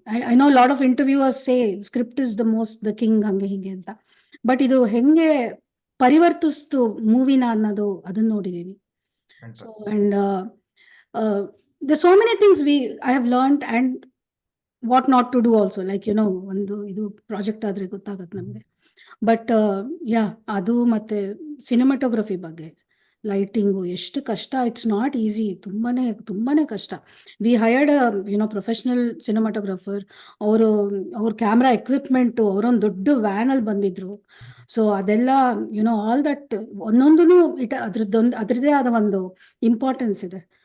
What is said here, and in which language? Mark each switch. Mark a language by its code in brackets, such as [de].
[en] I know a lot of interviewers say script is the king, [kn] ಹಂಗೆ ಹಿಂಗೆ ಅಂತ. But ಇದು ಹೆಂಗೆ ಪರಿವರ್ತಿಸ್ತು ಮೂವಿನ ಅನ್ನೋದು ಅದನ್ನ ನೋಡಿದ್ದೀನಿ. [en] so and there so many things I have learned and what not to do also, like [kn] ಒಂದು ಇದು ಪ್ರಾಜೆಕ್ಟ್ ಆದ್ರೆ ಗೊತ್ತಾಗತ್ತೆ ನಮ್ಗೆ. ಬಟ್ ಅದು ಮತ್ತೆ ಸಿನಿಮಾಟೋಗ್ರಫಿ ಬಗ್ಗೆ ಲೈಟಿಂಗು ಎಷ್ಟು ಕಷ್ಟ, [en] it's not easy, [kn] ತುಂಬಾನೇ ಕಷ್ಟ. [en] We hired professional cinematographer. [kn] ಅವ್ರ ಕ್ಯಾಮ್ರಾ ಎಕ್ವಿಪ್ಮೆಂಟು ಅವರೊಂದು ದೊಡ್ಡ ವ್ಯಾನಲ್ಲಿ ಬಂದಿದ್ರು. ಸೊ ಅದೆಲ್ಲ ಆಲ್ ದಟ್ ಒಂದೊಂದೂ ಅದ್ರದ್ದೇ ಆದ ಒಂದು ಇಂಪಾರ್ಟೆನ್ಸ್ ಇದೆ.